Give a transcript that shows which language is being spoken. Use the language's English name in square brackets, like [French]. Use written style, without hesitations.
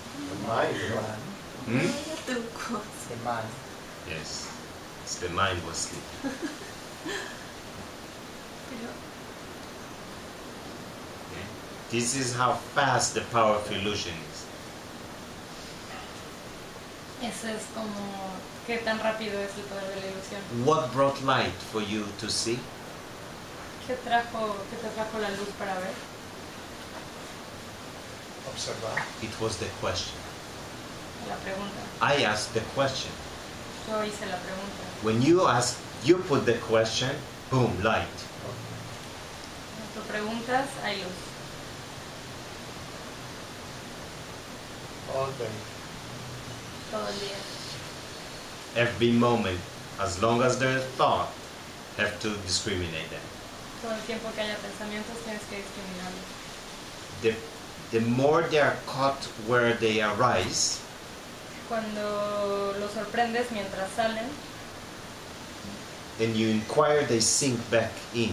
[English] The mind, [Spanish] ¿no? Hmm? [English] The mind. Yes, it's the mind was sleeping. Okay. This is how fast the power of illusion is. [Spanish] Eso es como qué tan rápido es el poder de la ilusión. [English] What brought light for you to see? [Spanish] Qué te trajo la luz para ver? Observar. [English] It was the question. [Spanish] La pregunta. [English] I asked the question. [Spanish] Yo hice la pregunta. [English] When you ask, you put the question, boom, light. [Spanish] Tú preguntas, hay luz. [English] All day. [Spanish] Todo el día. [English] Every moment, as long as there's thought, have to discriminate them. [Spanish] Todo el tiempo que haya pensamientos tienes que discriminarlos. [English] The more they are caught where they arise, [Spanish] Cuando los sorprendes mientras salen, [English] and you inquire, they sink back in.